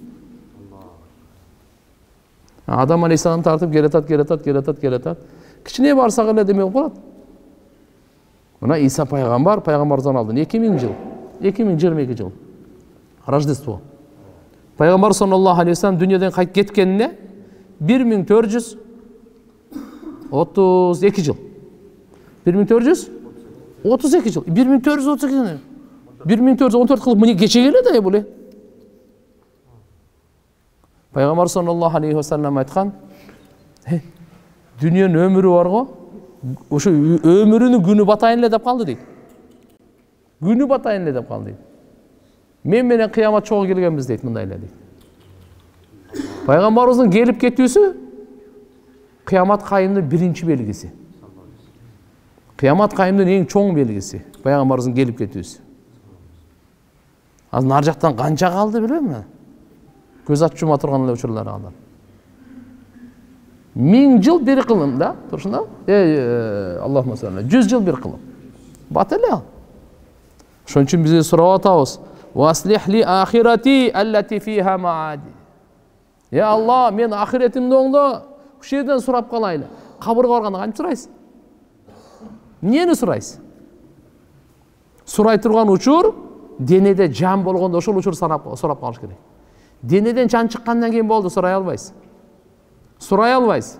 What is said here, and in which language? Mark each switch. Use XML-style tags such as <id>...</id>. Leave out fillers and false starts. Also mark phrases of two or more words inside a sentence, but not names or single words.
<ky>Адам алейхиссалам тартып келатат. Кичине барсак эле деме болуп калат. Мына Иса пайгамбардан алдын 2000 жыл. 2022 жыл. Рождество. Пайгамбар</ky> <ar>صلى الله عليه وسلم</ar> <ky>дүнүйөдөн кайтып кеткенине 1432 жыл. 1432 жыл. 1432 1414 кылып мына кече келет бул. Пайгамбар</ky> <ar>صلى الله عليه وسلم</ar> <ky>айткан: "Дүнүйөнүн өмүрү бар го, ошо өмүрүнүн күнү батайын эле деп калды" дейт. Күнү батайын эле деп калды дейт. Мен менен кыямат чогуу келгенбиз дейт, мындай эле дейт. Пайгамбарыбыздын келип кетүүсү кыямат кайымдын биринчи белгиси. Кыямат кайымдын эң чоң белгиси пайгамбарыбыздын келип кетүүсү. Азыр нар жактан канча калды билбейм. Көз ачып жума турган эле учурлар калды. 1000 жыл бир кылым да, турушунда?</ky> <ar>اللهم صل.</ar> <ky>100 жыл бир кылым. Бат эле ал. Ошон үчүн биз сурап атабыз.</ky> <ar>وأصلح لي آخرتي التي فيها معادي.</ar> <ky>Я Алла, мен ахиретимди оңдо. Ушул жерден сурап калайлы. Кабырга барганда кантип сурайсың? Эмнени сурайсың? Сурай турган учур денеде жан болгондо ошол учур сурап калыш керек. Денеден жан чыккандан кийин болду, сурай албайсың. Сурай албайсың.</ky>